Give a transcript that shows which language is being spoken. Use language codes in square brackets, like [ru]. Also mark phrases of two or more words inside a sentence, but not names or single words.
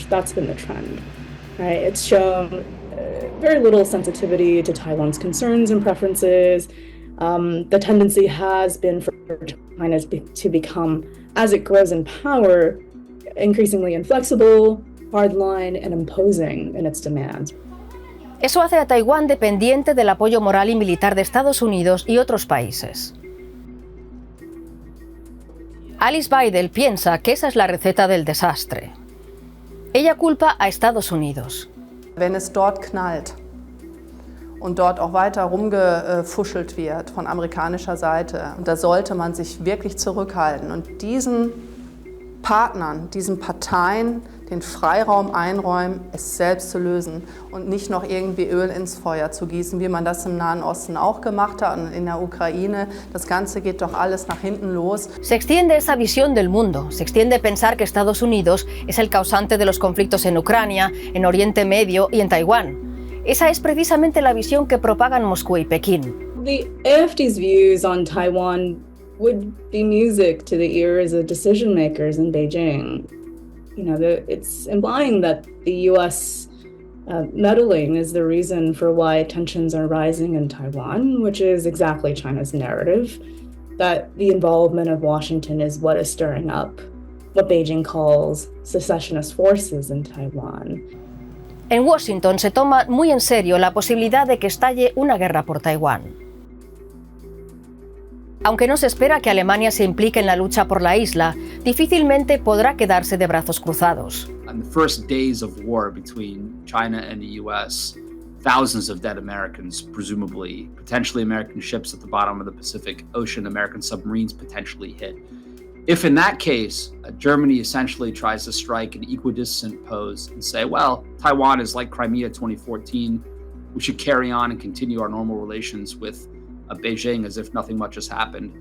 [en] That's been the trend, right? It's shown very little sensitivity to Taiwan's concerns and preferences. The tendency has been for China to become, as it grows in power, increasingly inflexible, hardline, and imposing in its demands. [es] Eso hace a Taiwán dependiente del apoyo moral y militar de Estados Unidos y otros países. Alice Weidel piensa que esa es la receta del desastre. Ella culpa a Estados Unidos. [de] Wenn es dort knallt und dort auch weiter rumgefuschelt wird von amerikanischer Seite, da sollte man sich wirklich zurückhalten und diesen Partnern, diesen Parteien den Freiraum einräumen, es selbst zu lösen und nicht noch irgendwie Öl ins Feuer zu gießen, wie man das im Nahen Osten auch gemacht hat und in der Ukraine. Das Ganze geht doch alles nach hinten los. [es] Se extiende esa visión del mundo, se extiende pensar que Estados Unidos es el causante de los conflictos en Ucrania, en Oriente Medio y en Taiwán. Esa es precisamente la visión que propagan Moscú y Pekín. [en] The AfD's views on Taiwan would be music to the ears of decision makers in Beijing. You know, it's implying that the U.S. Meddling is the reason for why tensions are rising in Taiwan, which is exactly China's narrative, that the involvement of Washington is what is stirring up what Beijing calls secessionist forces in Taiwan. [es] En Washington se toma muy en serio la posibilidad de que estalle una guerra por Taiwán. Aunque no se espera que Alemania se implique en la lucha por la isla, difícilmente podrá quedarse de brazos cruzados. [en] On the first days of war between China and the US, thousands of dead Americans, presumably, potentially American ships at the bottom of the Pacific Ocean, American submarines potentially hit. If in that case, Germany essentially tries to strike an equidistant pose and say, well, Taiwan is like Crimea 2014, we should carry on and continue our normal relations with Beijing as if nothing much has happened.